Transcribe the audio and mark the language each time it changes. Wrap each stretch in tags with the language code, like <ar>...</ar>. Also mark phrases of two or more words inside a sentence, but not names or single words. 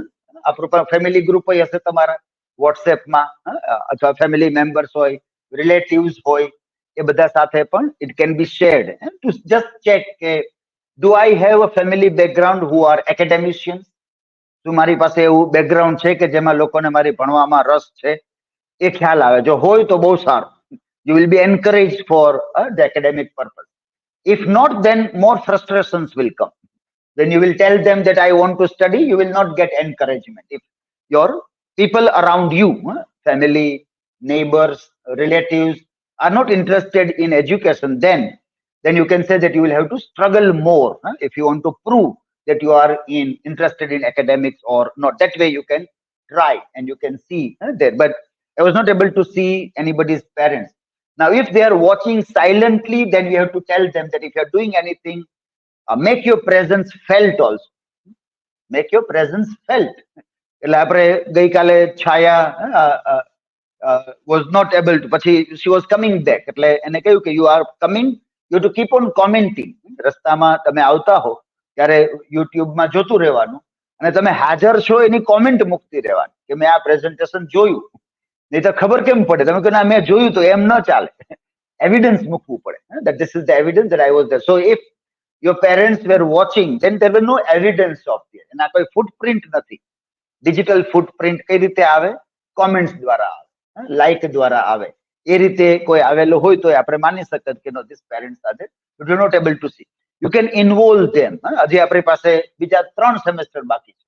<gu>આપણું</gu> <en>family group</en> <gu>હોય હશે તમારા વોટ્સએપમાં, અથવા</gu> <en>family members</en> <gu>હોય, રિલેટિવ્સ હોય, એ બધા સાથે પણ</gu> <en>it can be shared to just check</en> <gu>કે</gu> <en>do I have a family background who are academicians.</en> <gu>શું મારી પાસે એવું બેકગ્રાઉન્ડ છે કે જેમાં લોકોને મારી ભણવામાં રસ છે? એ ખ્યાલ આવે. જો હોય તો બહુ સારું.</gu> <en>You will be encouraged for the academic purpose. If not, then more frustrations will come. When you will tell them that I want to study, you will not get encouragement. If your people around you, family, neighbors, relatives are not interested in education, then you can say that you will have to struggle more if you want to prove that you are interested in academics or not. That way you can try and you can see there. But I was not able to see anybody's parents. Now, if they are watching silently, then we have to tell them that if you are doing anything, make your presence felt also. Make your presence felt.</en> <gu>એટલે આપણે ગઈકાલે છાયા</gu> <en>was not able to, પછી she was coming back,</en> <gu>એટલે એને કહ્યું કે</gu> <en>you are coming, you have to keep on commenting.</en> <gu>રસ્તામાં તમે આવતા હો ત્યારે યુટ્યુબમાં જોતું રહેવાનું અને તમે હાજર છો એની કોમેન્ટ મૂકતી રહેવાની કે મેં આ પ્રેઝન્ટેશન જોયું. નહીં તો ખબર કેમ પડે? તમે કહો ના મેં જોયું તો એમ ન ચાલે. એવિડન્સ મૂકવું પડે.</gu> <en>that this is the evidence that I was there. So if your parents were watching, then there were no evidence of it.</en> <gu>એના કોઈ ફૂટપ્રિન્ટ નથી.</gu> <en>digital footprint</en> <gu>કઈ રીતે આવે? કોમેન્ટ્સ દ્વારા આવે, લાઈક દ્વારા આવે. એ રીતે કોઈ આવેલો હોય તો આપણે માની શકત કે</gu> <en>no this parents are there. You do not able to see. You can involve them.</en> <gu>હજી આપણી પાસે બીજા 3 સેમેસ્ટર બાકી છે.</gu>